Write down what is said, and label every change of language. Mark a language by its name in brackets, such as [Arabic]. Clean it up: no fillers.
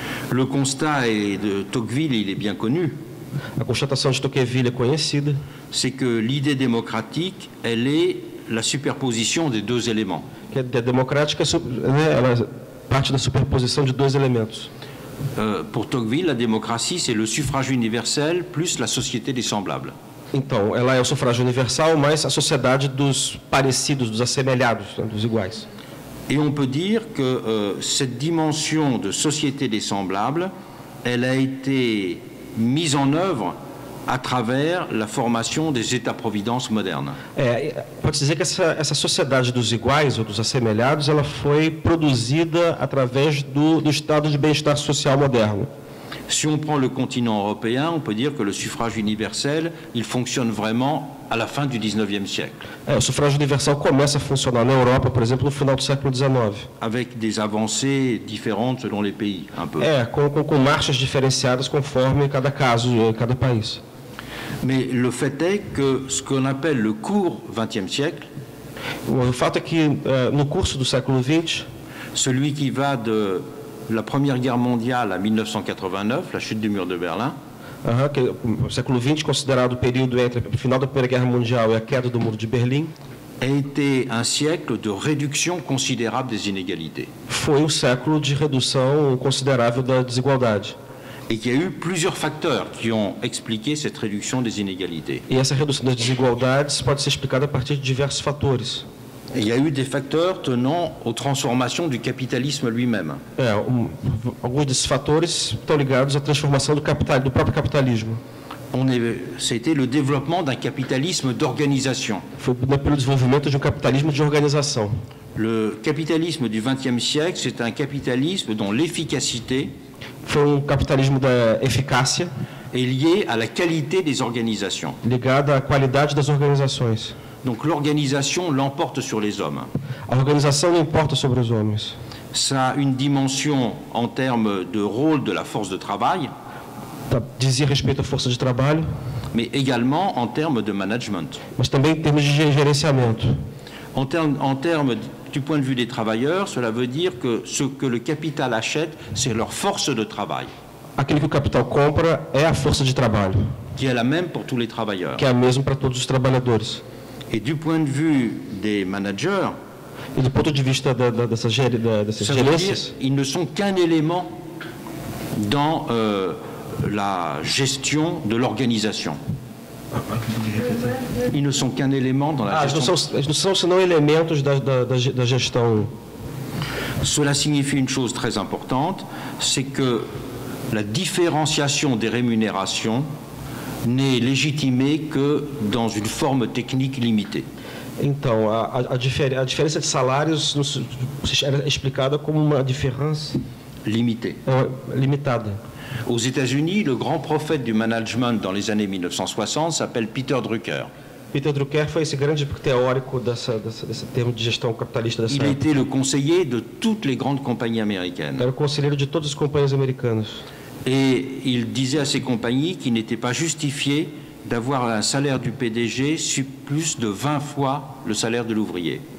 [French] Le constat est de Tocqueville, il est bien connu. [Portuguese] A constatação de Tocqueville é conhecida. [French] C'est que l'idée démocratique, elle est la superposition des deux éléments. [Portuguese] Que a democrática, ela parte da superposição de dois elementos. [French] Pour Tocqueville, la démocratie, c'est le suffrage universel plus la société des semblables. [Portuguese] Então, ela é o sufrágio universal mais a sociedade dos parecidos, dos assemelhados, dos iguais. [French] Et on peut dire que cette dimension de société des semblables, elle a été mise en œuvre à travers la formation des États-providence modernes. [Portuguese] Pode dizer que essa sociedade dos iguais ou dos assemelhados, ela foi produzida através do estado de bem-estar social moderno. [French] Si on prend le continent européen, on peut dire que le suffrage universel, il fonctionne vraiment à la fin du XIXe siècle. [Portuguese] O sufrágio universal começa a funcionar na Europa, por exemplo, no final do século XIX. [French] Avec des avancées différentes selon les pays, un peu. [Portuguese] Com marchas diferenciadas conforme cada caso, cada país. [French] Mais le fait est que ce qu'on appelle le court XXe siècle, [Portuguese] o fato é que no curso do século XX, [French] celui qui va de la Première Guerre mondiale à 1989, la chute du mur de Berlim, [Portuguese] o século XX considerado o período entre o final da Primeira Guerra Mundial e a queda do Muro de Berlim, [French] a été un siècle de réduction considérable des inégalités. [Portuguese] Foi século de redução considerável da desigualdade. [French] Et qu'il y a eu plusieurs facteurs qui ont expliqué cette réduction des inégalités. [Portuguese] E essa redução das desigualdades pode ser explicada a partir de diversos fatores. [French] Et il y a eu des facteurs tenant aux transformations du capitalisme lui-même. [Portuguese] Alguns desses fatores estão ligados à transformação do próprio capitalismo. [French] C'était le développement d'un capitalisme d'organisation. [Portuguese] Foi pelo desenvolvimento de capitalismo de organização. [French] Le capitalisme du XXe siècle, c'est un capitalisme dont l'efficacité [Portuguese] Foi capitalismo da eficácia [French] est liée à la qualité des organisations. [Portuguese] Ligada à qualidade das organizações. [French] Donc l'organisation l'emporte sur les hommes. [Portuguese] A organização não importa sobre os homens. [French] Ça a une dimension en termes de rôle de la force de travail, [Portuguese] Dizia respeito à força de trabalho, [French] mais également en termes de management. [Portuguese] mas também em termos de gerenciamento. [French] En termes du point de vue des travailleurs, cela veut dire que ce que le capital achète, c'est leur force de travail, [Portuguese] Aquilo que o capital compra é a força de trabalho, [French] qui est la même pour tous les travailleurs. [Portuguese] que é a mesma para todos os trabalhadores. [French] Et du point de vue des managers, [Portuguese] E do ponto de vista dessas [French] ça veut dire [Portuguese] gerências, [French] qu'ils ne sont qu'un élément dans la gestion de l'organisation. Ils ne sont qu'un élément dans la gestion. [Portuguese] eles não são senão elementos da gestão. [French] Cela signifie une chose très importante, c'est que la différenciation des rémunérations n'est légitimée que dans une forme technique limitée. [Portuguese] Então, a diferença de salários era explicada como uma diferença [French] Limitée. [Portuguese] limitada. [French] Aux États-Unis, le grand prophète du management dans les années 1960 s'appelle Peter Drucker. [Portuguese] Peter Drucker foi esse grande teórico desse termo de gestão capitalista dessa [French] Il a [Portuguese] época. [French] été le conseiller de toutes les grandes compagnies américaines. [Portuguese] Era o conselheiro de todas as companhias americanas. [French] Et il disait à ces compagnies qu'il n'était pas justifié d'avoir un salaire du PDG plus de 20 fois le salaire de l'ouvrier.